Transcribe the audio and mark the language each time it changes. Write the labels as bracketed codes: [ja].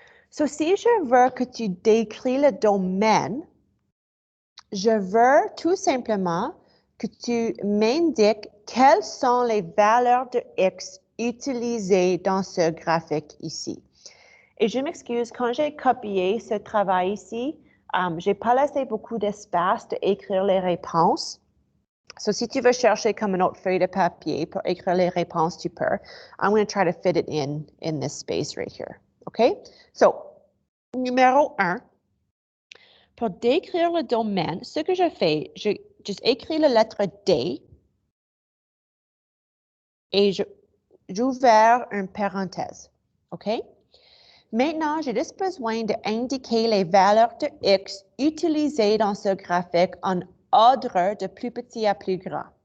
[fr] So, si je veux que tu décris le domaine, je veux tout simplement que tu m'indiques quelles sont les valeurs de X utilisées dans ce graphique ici. Et je m'excuse, quand j'ai copié ce travail ici, je n'ai pas laissé beaucoup d'espace d'écrire les réponses. So, si tu veux chercher comme une autre feuille de papier pour écrire les réponses, tu peux. [en] I'm going to try to fit it in this space right here. [fr] OK? So, numéro 1. Pour décrire le domaine, ce que je fais, j'écris la lettre D et j'ouvre une parenthèse. OK? Maintenant, j'ai juste besoin d'indiquer les valeurs de X utilisées dans ce graphique en ordre de plus petit à plus grand.